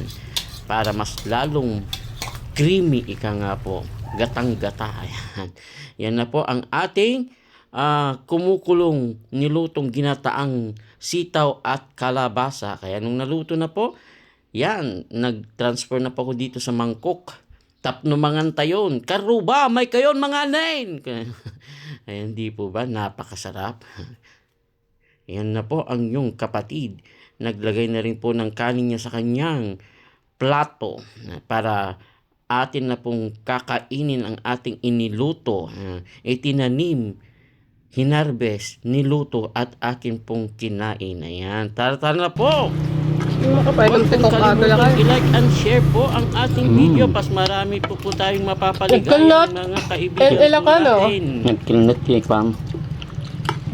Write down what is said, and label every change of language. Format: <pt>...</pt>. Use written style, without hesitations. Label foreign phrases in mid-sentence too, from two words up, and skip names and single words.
<tl>Para mas lalong creamy ika nga po. Gatang-gata. Yan. Yan na po ang ating kumukulong nilutong ginataang sitaw at kalabasa. Kaya nung naluto na po, yan, nag-transfer na po ako dito sa mangkok.</tl> <ilo>Tapno mangan tayon. Karuba, may kayon mga nain.</ilo> <tl>Ayan, di po ba? Napakasarap. Ayan na po ang yung kapatid. Naglagay na rin po ng kanin niya sa kanyang plato para atin na pong kakainin ang ating iniluto. Itinanim, hinarvest, niluto at akin pong kinain. Ayan, tara-tara na po! Huwag pong kalimutan i-</tl> <en>like and share</en> <tl>po ang ating video. Pas marami po tayong mapapaligayang mga kaibigan po natin. Nagkilnot kay Pam.</tl>